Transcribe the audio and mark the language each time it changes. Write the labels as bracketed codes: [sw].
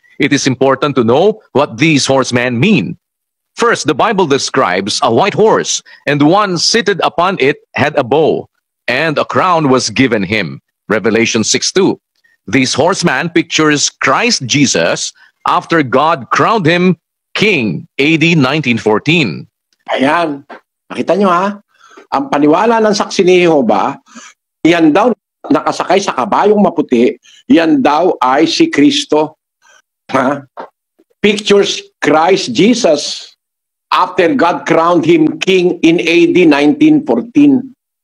[en] It is important to know what these horsemen mean. First, the Bible describes a white horse, and one seated upon it had a bow, and a crown was given him. Revelation 6:2. This horseman pictures Christ Jesus after God crowned him king, AD 1914. [tl] Ayan, nakita nyo ha? Ang paniwala ng saksi ni Jehova, yan daw nakasakay sa kabayong maputi, yan daw ay si Kristo. Ha? [en] Pictures Christ Jesus after God crowned him king in AD 1914.